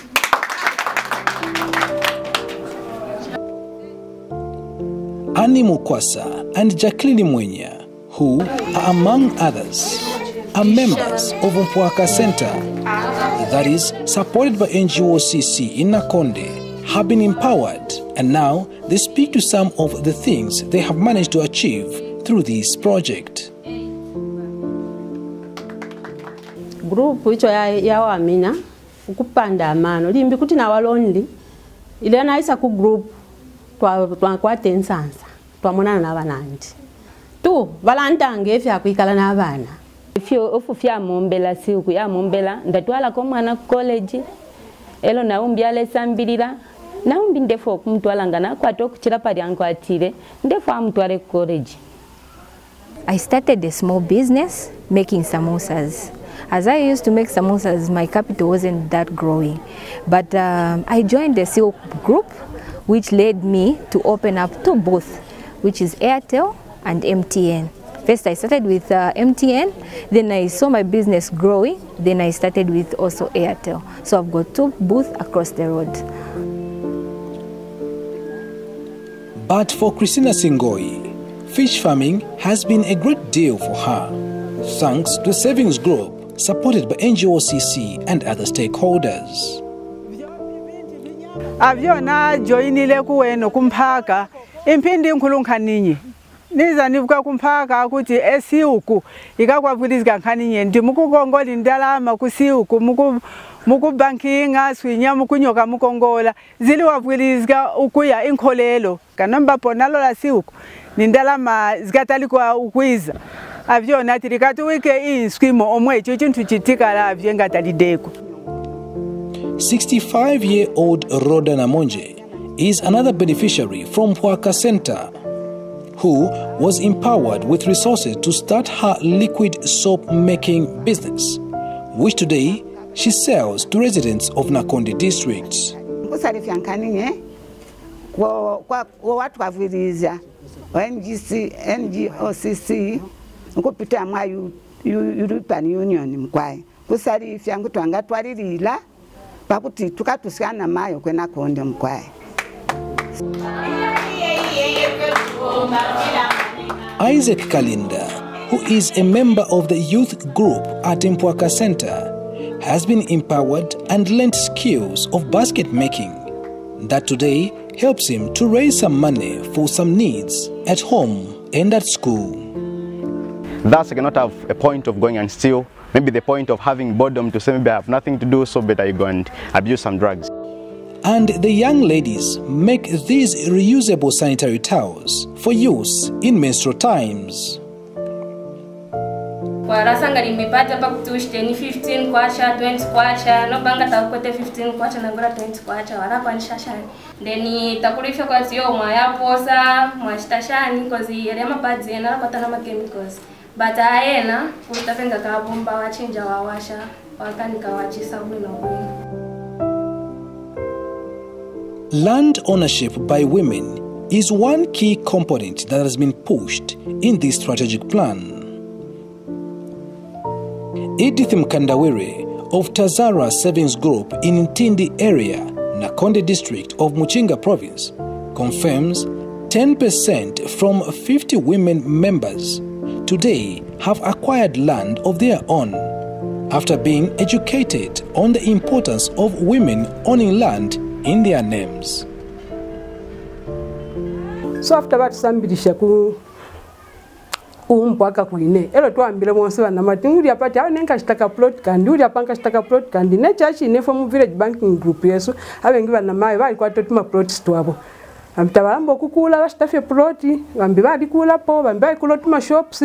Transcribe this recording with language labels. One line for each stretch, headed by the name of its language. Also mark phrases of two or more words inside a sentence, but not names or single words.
English: Annie Mukwasa and Jacqueline Mwenya, who are among others, are members of Mpwaka Center, that is supported by NGOCC in Nakonde, have been empowered, and now they speak to some of the things they have managed to achieve through this project.
Bemba: Group which ya wamina ukupanda amano limbi kuti na walonli ile naisa ku group twakwata ensansa twamonana n'abanandi tu balantange efya kwikala n'abana ifyo ofufya mombela siku ya mombela ndatwala ko mwana college elo naumbyala esambirira naumbi ndefu okumutwala ngana kwata okukira pali ankwatire ndefu amutwale college.
English: I started a small business making samosas. As I used to make samosas, my capital wasn't that growing. But I joined the silk group, which led me to open up two booths, which is Airtel and MTN. First I started with MTN, then I saw my business growing, then I started with also Airtel. So I've got two booths across the road. But for Christina Singoi, fish farming has been a great deal for her, thanks to the savings group supported by NGOCC and other stakeholders.
Nyamwanga: Avyona joinile kuweno kumphaka impindi nkhulunkhaninye niza nivuka kumphaka kuti esiuku ikakwavulizika nkhaninye ndi mukukongola indalama kusiuku mukubankinga swinya mukunyoka mukongola zili wavulizika ukuya inkholelo kanomba ponalo la siuku nindalama zikatalikwa ukwiza avyona tirikati wike inskwimo omwecho chintu chitikala avye ngatalideko.
English: 65-year-old Rhoda Namonje is another beneficiary from Pwaka Center, who was empowered with resources to start her liquid soap making business, which today she sells to residents of Nakonde district.
Nyamwanga: NGOCC nkupita mwa European Union mkwai kusari fyangu twanga twaririla pakuti tukatusiana mayo kwena konde mkwai.
English: Isaac Kalinda, who is a member of the youth group at Mpwaka Center, has been empowered and learnt skills of basket making that today helps him to raise some money for some needs at home and at school. Thus, I cannot have a point of going and steal, maybe the point of having boredom to say maybe I have nothing to do, so better I go and abuse some drugs. And the young ladies make these reusable sanitary towels for use in menstrual times.
Bemba: Warasanga nimepata pa kutushte ni 15 kwacha 20 kwacha no banga takote 15 kwacha na ngora 20 kwacha wala kwa nishashani then takulifya kwa sio maya posa mwashitashani kozi yale pads na patana ma chemicals but aena utapenga ka bomba wachinja wawasha wakanika wachisa bwino bwino.
English: Land ownership by women is one key component that has been pushed in this strategic plan. Edith Mkandawire of Tazara Savings Group in Ntindi area, Nakonde district of Muchinga province, confirms 10% from 50 women members today have acquired land of their own after being educated on the importance of women owning land in their names.
Bemba: So after that sambirisha ku Mpwaka kuine elo twambile monse bana mati nguri apati awo nenka shitaka plot kandi uri apanga shitaka plot kandi ne chachi ne
English: from village banking group
Bemba: yesu abengi bana mayi bali kwatotuma plots twabo amtabalambo kukula bashitafye plot bambi bali kula po bambi bali kulotuma shops